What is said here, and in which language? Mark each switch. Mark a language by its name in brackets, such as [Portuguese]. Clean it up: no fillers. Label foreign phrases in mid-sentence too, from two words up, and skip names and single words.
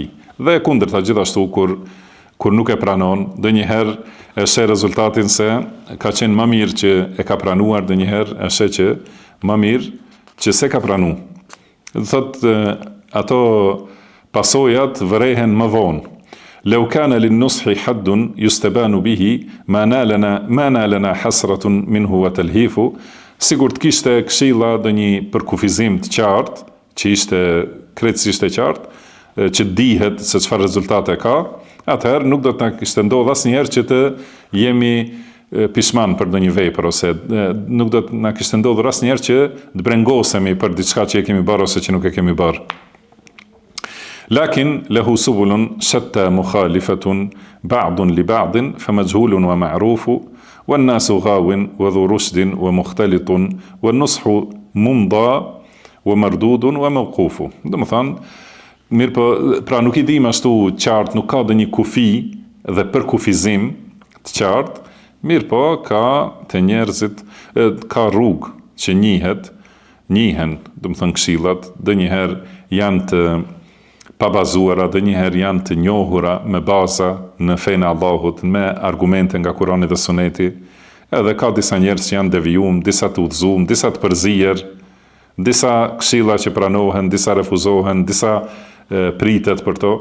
[Albanian] Dhe e kundërta gjithashtu kur nuk e pranon, ndonjëherë e sheh rezultatin se ka qenë më mirë që e ka pranuar, ndonjëherë e sheh që më mirë që se ka pranu. Thot ato pasojat vërehen më vonë. [Arabic] لو كان للنصح حد يستبان به ما نالنا حسرة منه وتلهيف. [Albanian] Sigur të kishte këshilla ndonjë përkufizim të qartë, që ishte krejtësisht e qartë, që dihet se çfarë rezultate ka, atëherë nuk do të na kishte ndodhur asnjëherë që të jemi pishman për ndonjë vepër, ose nuk do të na kishte ndodhur asnjëherë që të brengosemi për diçka që e kemi bërë ose që nuk e kemi bërë. [Arabic] لكن له سبل شتى مخالفة بعض لبعض فمجهول ومعروف والناس غاو وذو رشد ومختلط والنصح ممضى ومردود وموقوف. [Albanian] Domethënë, mirë po, pra nuk i dim ashtu qartë, nuk ka ndonjë kufi dhe përkufizim të qartë, mirë po ka te njerëzit, ka rrugë që njihen, domethënë këshillat, ndonjëherë janë të pabazuara, ndonjëherë janë të njohura me baza në fenë e Allahut, me argumente nga Kurani dhe Suneti, edhe ka disa njerëz që janë devijuar, disa të udhëzuar, disa të përzier, disa këshilla që pranohen, disa refuzohen, disa pritet për to.